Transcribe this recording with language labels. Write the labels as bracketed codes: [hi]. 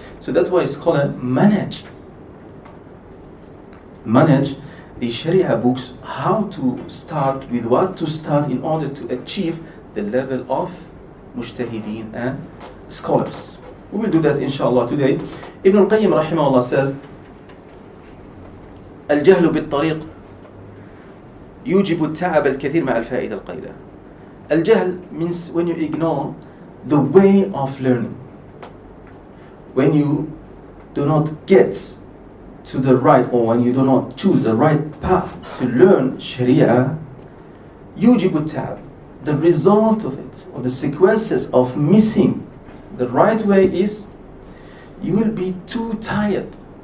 [en] So that's why it's called manage. Manage the Shariah books, how to start, with what to start in order to achieve the level of mujtahideen and scholars. We will do that inshallah today. Ibn al-Qayyim rahimahullah says, [ar] الجهل بالطريق يوجب التعب الكثير مع الفائدة القليلة. [en] Al-Jahl means when you ignore the way of learning. When you do not get to the right, or when you do not choose the right path to learn Shariah, [ar] يوجب التعب. [en] The result of it, or the sequences of missing the right way is, you will be too tired.